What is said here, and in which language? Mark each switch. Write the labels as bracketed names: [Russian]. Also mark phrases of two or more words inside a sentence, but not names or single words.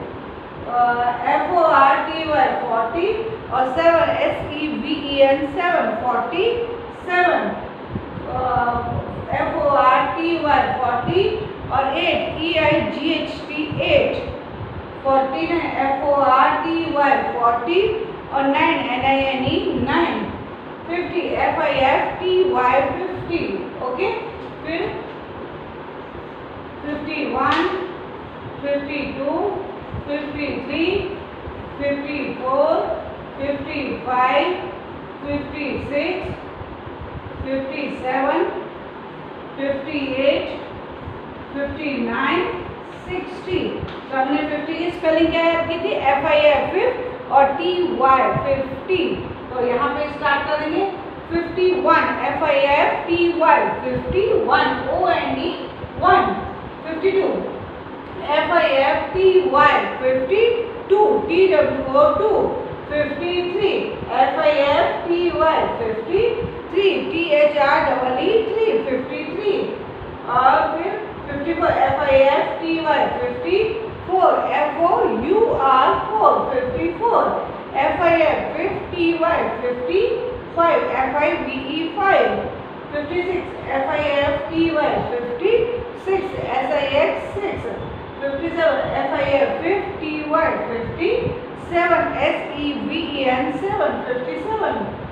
[Hindi] FORTY 40 और 7 SEVEN 7 47 FORTY 40 और 8 EIGHT 8 49 FORTY 40 और 9 NINE 9 50 FIFTY 50 ओके फिर 51 52 53 54 55 56 57 58 59 60 तो हमने 50 की स्पेलिंग क्या याद की थी FIF और TY 50 तो यहाँ पे स्टार्ट करेंगे 51 FIF TY 51 ONE 1 52 FIF TY 52 TWO 2 53 FIF TY 53 THREE 53 और फिर 54 FIF TY 54 FOUR 54 FIF TY 55 FIVE 5 56 FIF TY 56 SIX 6 57 FIF TY 57 SEVEN 7 57